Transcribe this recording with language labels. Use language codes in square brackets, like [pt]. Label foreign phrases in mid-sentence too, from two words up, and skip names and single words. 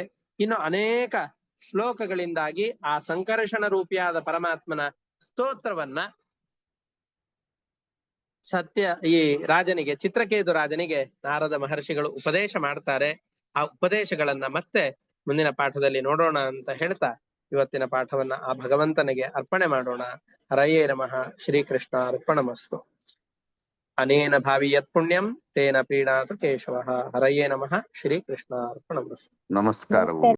[kn] ಇನ್ನು ಅನೇಕ ಶ್ಲೋಕಗಳಿಂದಾಗಿ ಆ ಸಂಕರ್ಷಣ ರೂಪಿಯಾದ ಪರಮಾತ್ಮನ ಸ್ತೋತ್ರವನ್ನ ಈ ರಾಜನಿಗೆ, ಚಿತ್ರಕೇತು ರಾಜನಿಗೆ ನಾರದ ಮಹರ್ಷಿಗಳು ಉಪದೇಶ ಮಾಡ್ತಾರೆ. ಆ ಉಪದೇಶಗಳನ್ನ ಮತ್ತೆ ಮುಂದಿನ ಪಾಠದಲ್ಲಿ ನೋಡೋಣ ಅಂತ ಹೇಳ್ತಾ ಇವತ್ತಿನ ಪಾಠವನ್ನ ಆ ಭಗವಂತನಿಗೆ ಅರ್ಪಣೆ ಮಾಡೋಣ. [sa] ಹರಯೇ ನಮಃ. ಶ್ರೀಕೃಷ್ಣ ಅರ್ಪಣಮಸ್ತು. ಅನೇನ ಭಾವಿ ಯತ್ ಪುಣ್ಯಂ ತೇನ ಪ್ರೀಣಾತು ಕೇಶವಃ. ಹರಯೇ ನಮಃ. ಶ್ರೀಕೃಷ್ಣ ಅರ್ಪಣಮಸ್ತು. [kn] ನಮಸ್ಕಾರವು.